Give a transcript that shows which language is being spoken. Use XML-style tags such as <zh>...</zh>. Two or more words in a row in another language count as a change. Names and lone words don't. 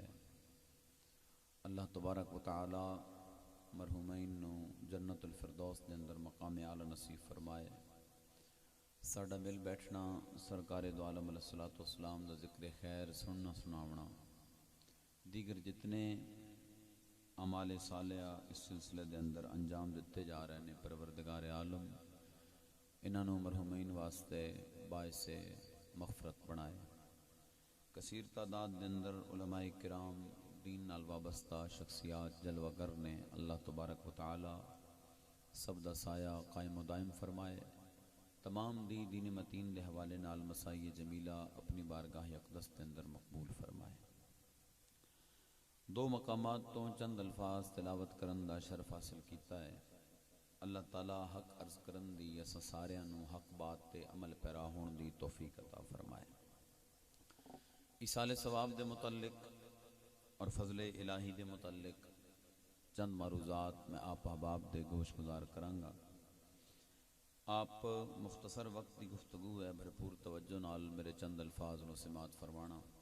<pa>اللہ تبارک و تعالی مرحومین نو جنت الفردوس دے اندر مقام اعلی نصیب فرمائے. ساڈا مل بیٹھنا سرکار دو عالم علیہ الصلوۃ والسلام دا ذکر خیر سننا سناونا دیگر جتنے اعمال صالحہ اس سلسلے دے اندر انجام دیتے جا رہے ہیں، پروردگار عالم انہاں نو مرحومین واسطے باعث مغفرت بنائے. کثیر تعداد دے اندر علماء کرام دین نال وابستہ شخصیات جلوہ گر نے، اللہ تبارک و تعالی سب دا سایہ قائم و دائم فرمائے. تمام دین متین دے حوالے نال مسائی جمیلہ اپنی بارگاہ اقدس دے اندر مقبول فرمائے. دو مقامات تو چند الفاظ تلاوت کرن دا شرف حاصل کیتا ہے. اللہ تعالی حق عرض کرن دی اسا ساریاں نو حق بات تے عمل پیرا ہون دی توفیق عطا فرمائے. ایصال ثواب دے متعلق اور فضل الہی دے متعلق چند معروضات میں آپ احباب دے گوش گزار کرانگا. آپ مختصر وقت دی گفتگو ہے، بھرپور توجہ نال میرے چند الفاظ نو سماعت فرمانا.</pa>